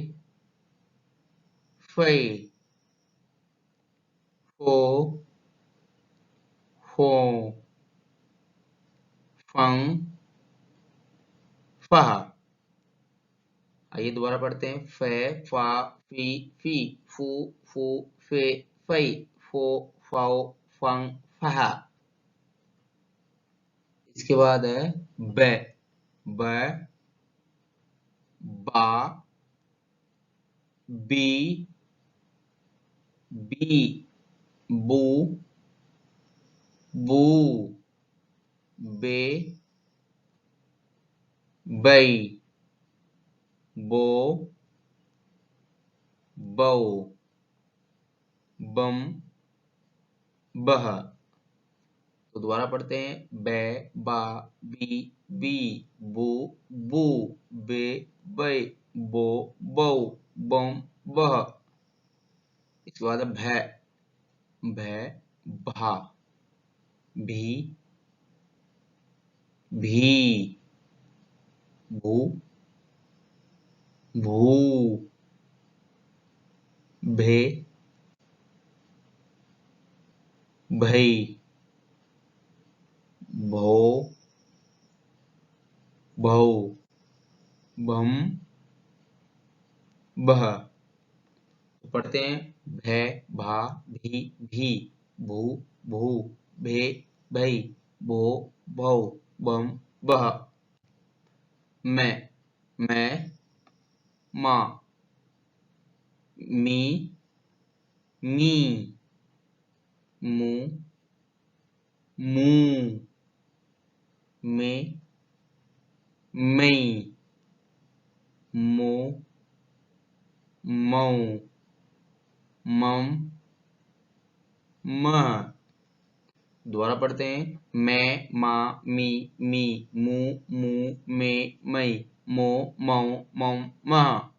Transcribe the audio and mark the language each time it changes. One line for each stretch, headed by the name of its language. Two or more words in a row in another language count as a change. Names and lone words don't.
Hindi: फे, फो, फो, फंग, फह। आइए दोबारा पढ़ते हैं। फे, फा, फी, फू, फू, फे, फई, फो, फाओ, फंग, फहा। इसके बाद है बे, ब, बा, बी, बी, बू, बू, बे, बई, बो, बौ, बम, बह। तो दोबारा पढ़ते हैं। बे, बा, बी, बू, बू, बे, बै, बो, बौ, बम, बह। इसके बाद भै, भै, भा, भी, भी, भू, भू, भे, भई, भो, भौ, भम, बह। तो पढ़ते हैं। भै, भा, भी, भू, भू, भे, भई, भो, भौ, बम, बह। मैं, मा, मी, मी, मू, मू, में, मई, मो, मऊ, मम, मह। दोबारा पढ़ते हैं। मैं, मा, मी, मू, मे, मई, मो, मऊ, मम, मह।